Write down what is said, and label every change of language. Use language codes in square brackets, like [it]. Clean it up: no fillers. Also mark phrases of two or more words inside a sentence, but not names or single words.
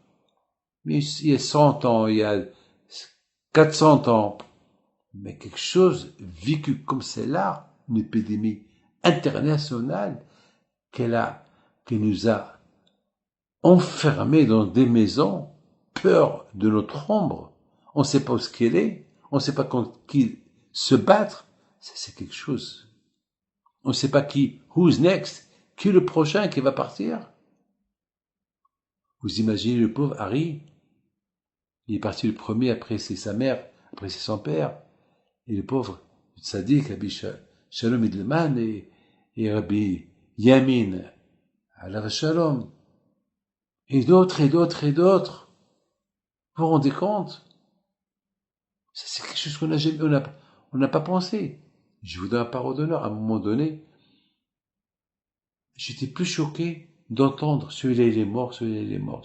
[fr] Mais il y a 100 ans, il y a 400 ans, mais quelque chose vécu comme celle-là, une épidémie internationale qui nous a enfermés dans des maisons, peur de notre ombre. On ne sait pas où ce qu'elle est, on ne sait pas contre qui se battre. Ça, c'est quelque chose. On ne sait pas [en] who's next, [fr] qui est le prochain qui va partir. Vous imaginez le pauvre Harry, il est parti le premier, après c'est sa mère, après c'est son père. Et le pauvre tzaddik, Rabbi Shalom Edelman et Rabbi Yamin, [he] עליו השלום, [fr] et d'autres, et d'autres, et d'autres. Vous vous rendez compte? Ça, c'est quelque chose qu'on n'a jamais, on n'a pas pensé. Je vous donne un parole d'honneur. À un moment donné, j'étais plus choqué d'entendre celui-là il est mort, celui-là il est mort.